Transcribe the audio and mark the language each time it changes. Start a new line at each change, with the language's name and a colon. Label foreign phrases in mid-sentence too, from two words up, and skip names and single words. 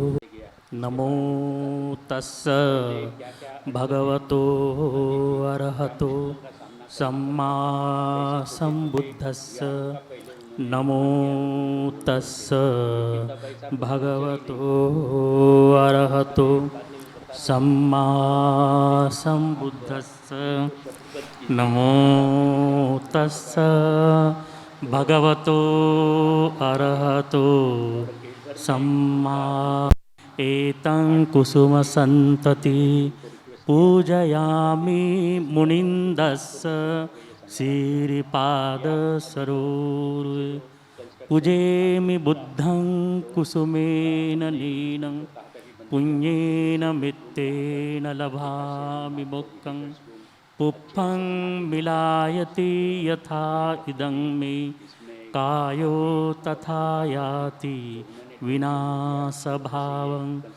Pali: नमो तस्स भगवतो अरहतो सम्मा सम्बुद्धस्स नमो तस्स भगवतो अरहतो सम्मा सम्बुद्धस्स नमो तस्स भगवतो अरहतो सम्मा एतं कुसुमसन्तति पूजयामि मुनिन्दस्स श्रीपादसरोरुहे पूजेमि बुद्धं कुसुमेन नीनं पुण्येन मित्तेन लभामि मोक्षं पुप्पं मिलायति यथा इदं मे कायो तथा याति विनाशभावं